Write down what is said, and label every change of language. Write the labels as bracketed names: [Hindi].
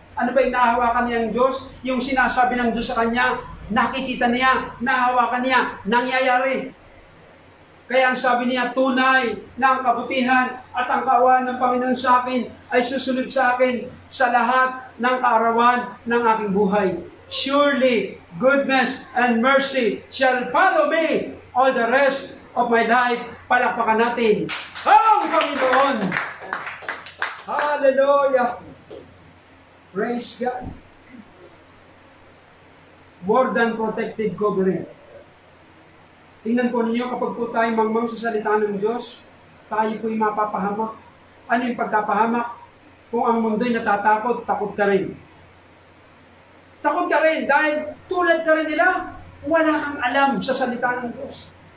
[Filipino] Ano ba yung nahahawakan niya ang Diyos? Yung sinasabi ng Diyos sa kanya, nakikita niya, nahahawakan niya, nangyayari. Kaya ang sabi niya, tunay na ang kabutihan at ang kaawaan ng Panginoon sa akin ay susunod sa akin sa lahat ng kaarawan ng aking buhay. [English] Surely, goodness and mercy shall follow me all the rest of my life. [Filipino] Palakpakan natin ang Panginoon. [English] Hallelujah. Praise God. More than protected covering. [Filipino] Tingnan po ninyo, kapag po tayo mangmang sa salita ng Diyos, tayo po'y mapapahamak. Ano yung pagkapahamak? Kung ang mundo'y natatakot, takot ka rin. Takot ka rin dahil tulad ka rin nila, wala kang alam sa salita ng Diyos.